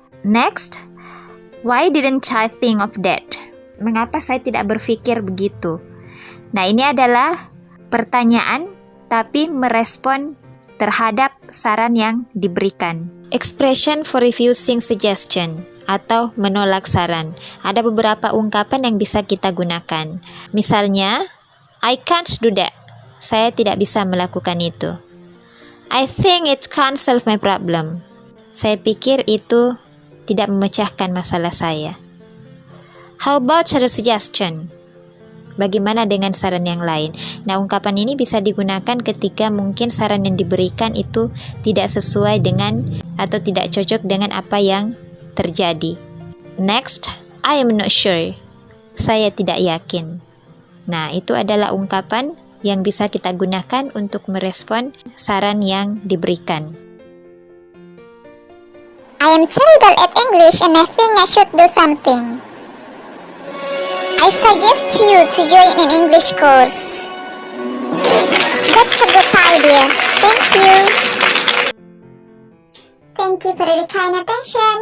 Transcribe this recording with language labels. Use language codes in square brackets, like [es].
[en] Next, why didn't I think of that? [id] Mengapa saya tidak berpikir begitu? Nah, ini adalah pertanyaan tapi merespon terhadap saran yang diberikan. [en] Expression for refusing suggestion [id] atau menolak saran. Ada beberapa ungkapan yang bisa kita gunakan. Misalnya, [en] I can't do that. [id] Saya tidak bisa melakukan itu. [en] I think it can't solve my problem. [id] Saya pikir itu tidak memecahkan masalah saya. [en] How about other suggestion? [id] Bagaimana dengan saran yang lain? Nah, ungkapan ini bisa digunakan ketika mungkin saran yang diberikan itu tidak sesuai dengan atau tidak cocok dengan apa yang terjadi. [en] Next, I am not sure. [id] Saya tidak yakin. Nah, itu adalah ungkapan yang bisa kita gunakan untuk merespon saran yang diberikan. [en] I am terrible at English and I think I should do something. I suggest you to join an English course. That's a good idea. Thank you. Thank you for the kind attention.